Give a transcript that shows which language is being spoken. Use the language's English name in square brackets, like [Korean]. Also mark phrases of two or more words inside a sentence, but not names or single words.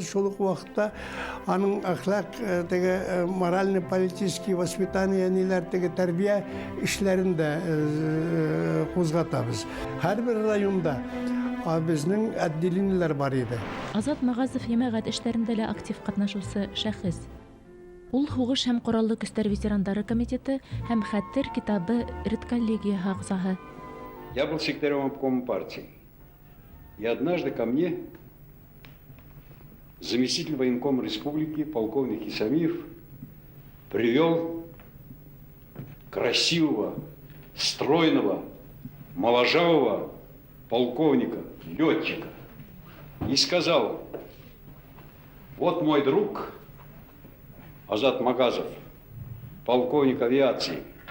[Tatar] Шул ук вакытта аның әхлак, теге [Russian] моральный, политический воспитание [Tatar] ниләр, теге тәрбия эшләрен дә кузгатабыз. Һәрбер районда безнең отделениеләр бар иде. [Bashkir] Азат Магазов җәмәгать эшләрендә лә актив катнашучы шәхес. Ул Һугыш һәм Кораллы көстәр ветераннары комитеты һәм Хәтер китабы редколлегия ағзаһы. [Russian] Я был секретарем обкома партии. И однажды ко мне заместитель военкома республики, полковник Исамиев, привел красивого, стройного, моложавого полковника, летчика, и сказал: вот мой друг Азат Магазов, полковник авиации.